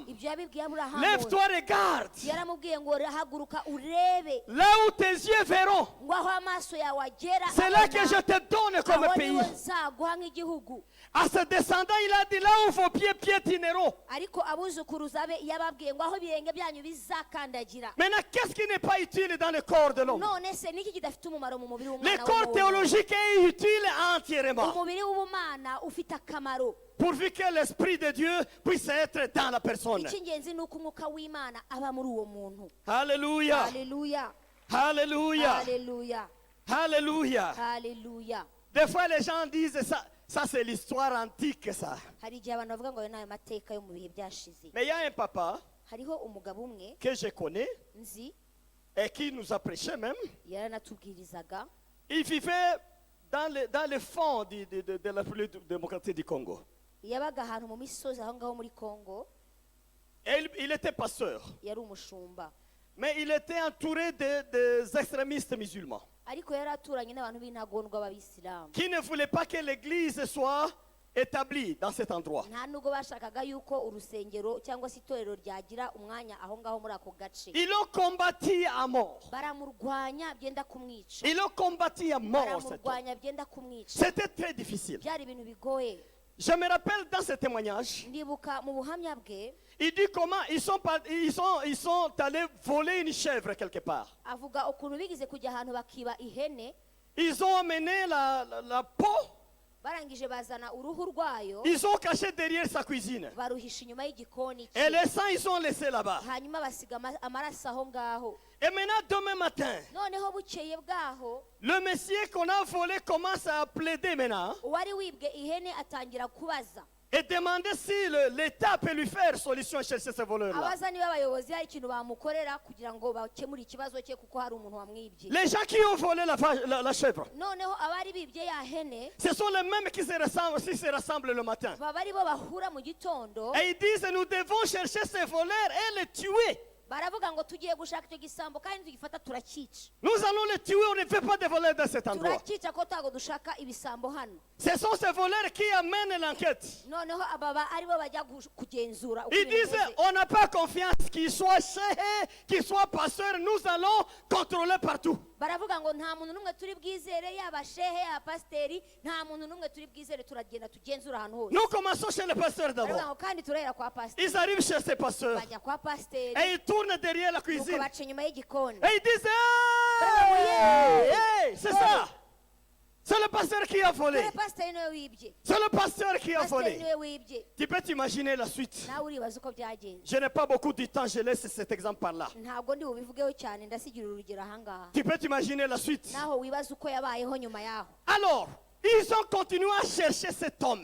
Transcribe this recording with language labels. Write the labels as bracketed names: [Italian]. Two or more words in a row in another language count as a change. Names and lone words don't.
[Kinyarwanda] Ibyo yabibwiye Aburahamu, [French] Lève-toi, regarde. [Kinyarwanda] yaramubwiye ngo haguruka urebe, [French] Là où tes yeux verront, [Kinyarwanda] ngo aho amaso yawe agera [French] c'est là que je te donne comme [Kinyarwanda] aho [French] pays. [Kinyarwanda] niho nzaguha nk'igihugu. [French] À ce descendant, il a dit là où vos pieds piétineront. [Kinyarwanda] Ariko abuzukuruza be yababwiye ngo aho ibirenge byanyu bizakandagira. [French] Maintenant, qu'est-ce qui n'est pas utile dans le corps de l'homme? [Kinyarwanda] None se niki kidafite umumaro mu mubiri [French] Le [Kinyarwanda] w'umwana [French] corps [Kinyarwanda] w'umuntu? [French] théologique est utile entièrement. [Kinyarwanda] Umubiri w'ubumana ufite akamaro. [French] Pourvu que l'Esprit de Dieu puisse être dans la personne. [Kinyarwanda] Icy'ingenzi ni uko umwuka w'Imana aba muri uwo muntu. [French] Alléluia. [Kinyarwanda] Haleluya. [French] Alléluia. [Kinyarwanda] Haleluya. [French] Alléluia. [Kinyarwanda] Haleluya. [French] Des fois, les gens disent ça. Ça, c'est l'histoire antique, ça. [Kinyarwanda] Hari igihe abantu bavuga ngo ayo ni ayo mateka yo mu bihe byashize. [French] Mais il y a un papa [Kinyarwanda] Hariho umugabo umwe [French] que je connais [Kinyarwanda] nzi [French] et qui nous a prêché même. [Kinyarwanda] yaranatubwirizaga. [French] Il vivait dans le fond de la République démocratique du Congo. [Kinyarwanda] Yabaga ahantu mu misozi aho ngaho muri Kongo, [French] Et il était pasteur. [Kinyarwanda] yari umushumba, [French] Mais il était entouré des extrémistes musulmans [Kinyarwanda] ariko yari aturanye n'abantu b'intagondwa b'Abisilamu. [French] qui ne voulaient pas que l'église soit établie dans cet endroit. [Kinyarwanda] Nta nubwo bashakaga yuko urusengero cyangwa se itorero ryagira umwanya aho ngaho muri ako gace. [French] Ils l'ont combattu à mort. [Kinyarwanda] Baramurwanya byenda kumwica, [French] Ils l'ont combattu à mort. cet homme. [Kinyarwanda] baramurwanya byenda kumwica. [French] C'était très difficile. [Kinyarwanda] Byari ibintu bigoye. [French] Je me rappelle dans ce témoignage, [Kinyarwanda] Ndibuka mu buhamya bwe [French] il dit comment ils sont allés voler une chèvre quelque part. [Kinyarwanda] avuga ukuntu bigize kujya ahantu bakiba ihene, [French] Ils ont amené la peau, [Kinyarwanda] barangije bazana uruhu rwayo [French] ils ont caché derrière sa cuisine. [Kinyarwanda] baruhisha inyuma y'igikoni [French] Et [Kinyarwanda] cye, [French] les sangs, ils ont laissé là-bas. [Kinyarwanda] hanyuma basiga amaraso aho ngaho. [French] Et maintenant, demain matin, [Kinyarwanda] Noneho bukeye bwaho [French] le monsieur qu'on a volé commence à plaider maintenant [Kinyarwanda] uwari wibwe ihene atangira kubaza, [French] et demander si l'État peut lui faire solution chez ces voleurs-là. [Kinyarwanda] abaza niba abayobozi hari ikintu bamukorera kugira ngo bakemure ikibazo cye kuko hari umuntu wamwibye. [French] Les gens qui ont volé la chèvre, [Kinyarwanda] Noneho abari bibye ya hene [French] ce sont les mêmes qui se rassemblent le matin. [Kinyarwanda] baba ari bo bahura mu gitondo, [French] Et ils disent, nous devons chercher ces voleurs et les tuer. [Kinyarwanda] baravuga ngo tugiye gushaka icyo gisambo kandi tugifata turakica. [French] Nous allons les tuer, on ne veut pas de voleurs dans cet endroit. [Kinyarwanda] Turakica ko ntabwo dushaka ibisambo hano. [French] Ce sont ces voleurs qui amènent l'enquête. [Kinyarwanda] Noneho ababa ari bo bajya kugenzura uko [French] Ils [Kinyarwanda] ibintu [French] disent, [Kinyarwanda] bimeze. [French] on n'a pas confiance qu'ils soient chefs, qu'ils soient pasteurs, nous allons contrôler partout. [Kinyarwanda] Baravuga ngo nta muntu n'umwe turi bwizere, yaba shehe yaba pasiteri, nta muntu n'umwe turi bwizere, turagenda tugenzura ahantu hose. [French] Nous commençons chez les pasteurs [Kinyarwanda] Baravuga [French] d'abord. [Kinyarwanda] ngo kandi turahera kwa pasiteri, [French] Ils arrivent chez ces pasteurs [Kinyarwanda] bajya kwa pasiteri, [French] et ils tournent derrière la [Kinyarwanda] nuko [French] cuisine. [Kinyarwanda] baca inyuma y'igikoni. [French] Et ils disent, [Kinyarwanda] Baravuga ngo, [French] hey, hey, c'est ça. C'est le pasteur qui a volé. [Kinyarwanda] dore pasiteri niwe wibye, [French] C'est le pasteur qui a [Kinyarwanda] pasiteri [French] volé. [Kinyarwanda] niwe wibye. [French] Tu peux t'imaginer la suite. [Kinyarwanda] nawe uribaza uko byagenze. [French] Je n'ai pas beaucoup de temps, je laisse cet exemple par là. [Kinyarwanda] ntabwo ndi bubivugeho cyane, ndasigira urugero ahangaha. [French] Tu peux t'imaginer la suite. [Kinyarwanda] naho wibaza uko yabayeho nyuma yaho. [French] Alors, ils ont continué à chercher cet homme.